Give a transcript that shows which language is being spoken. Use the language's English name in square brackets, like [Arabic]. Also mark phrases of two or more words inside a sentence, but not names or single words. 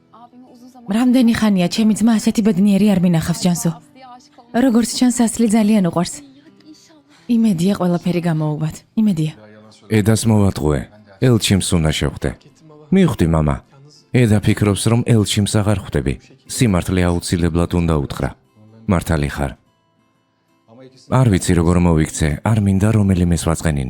[Turkish] abime uzun zaman [Georgian] რამდენი ხანია ჩემი ძმა ასეთი ბედნიერი არ მინახავს ჯანსო. [Turkish] Aslı'ya aşık olmak. [Georgian] როგორც ჩანს ასლი ძალიან უყვარს. [Turkish] Hadi inşallah. [Georgian] იმედია ყველაფერი გამოუვათ. იმედია. ედას მოვატყუე. ელჩიმს უნდა შევხვდე. მივხვდი, მამა. ედა ფიქრობს, რომ ელჩიმს აღარ ხვდები. სიმართლე აუცილებლად უნდა უთხრა. მართალი ხარ. არ ვიცი როგორ მოვიქცე, არ მინდა რომელიმეს ვაწყენინო.